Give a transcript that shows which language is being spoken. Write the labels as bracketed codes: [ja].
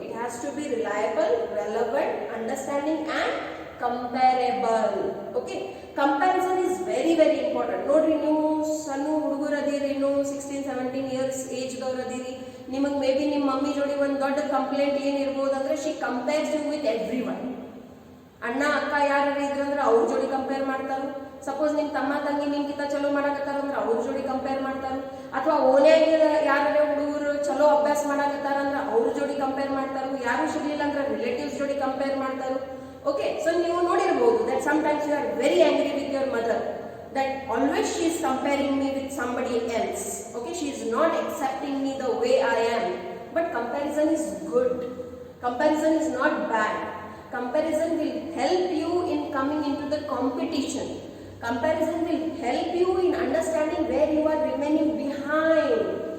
[en] It has to be reliable, relevant, understanding and comparable. Okay, comparison is very important. [kn] ನೋಡ್ರಿ, ನೀವು ಸಣ್ಣ ಹುಡುಗರು ಅದೀರಿ, ನೀವು 16-17 years ಏಜ್ ದವ್ರು ಅದೀರಿ, ನಿಮಗೆ ಮೇ ಬಿ ನಿಮ್ಮ ಮಮ್ಮಿ ಜೋಡಿ ಒಂದು ದೊಡ್ಡ ಕಂಪ್ಲೇಂಟ್ ಏನಿರ್ಬೋದು ಅಂದ್ರೆ [en] She compares you with everyone. [kn] ಅಣ್ಣ ಅಕ್ಕ ಯಾರು ಇದ್ರು ಅಂದ್ರೆ ಅವ್ರ ಜೋಡಿ ಕಂಪೇರ್ ಮಾಡ್ತಾರೆ, ಸಪೋಸ್ ನಿಮ್ಮ ತಮ್ಮ ತಂಗಿ ನಿಮ್ಗಿಂತ ಚಲೋ ಮಾಡಕತ್ತಾರ ಅಂದ್ರೆ ಅವ್ರ ಜೋಡಿ ಕಂಪೇರ್ ಮಾಡ್ತಾರ, ಅಥವಾ ಓನ್ಯಾಗ ಯಾರೇ ಹುಡುಗರು ಚಲೋ ಅಭ್ಯಾಸ ಮಾಡಕತ್ತಾರ ಅಂದ್ರೆ ಅವ್ರ ಜೋಡಿ ಕಂಪೇರ್ ಮಾಡ್ತಾರ, ಯಾರು ಸಿಗ್ಲಿಲ್ಲ ಅಂದ್ರೆ ರಿಲೇಟಿವ್ಸ್ ಜೋಡಿ ಕಂಪೇರ್ ಮಾಡ್ತಾರ. ಓಕೆ, ಸೊ ನೀವು ನೋಡಿರ್ಬೋದು [en] That sometimes you are very angry with your mother, that always she is comparing me with somebody else. Okay, she is not accepting me the way I am. But comparison is good. Comparison is not bad. Comparison will help you in coming into the competition. Comparison will help you in understanding where you are remaining behind.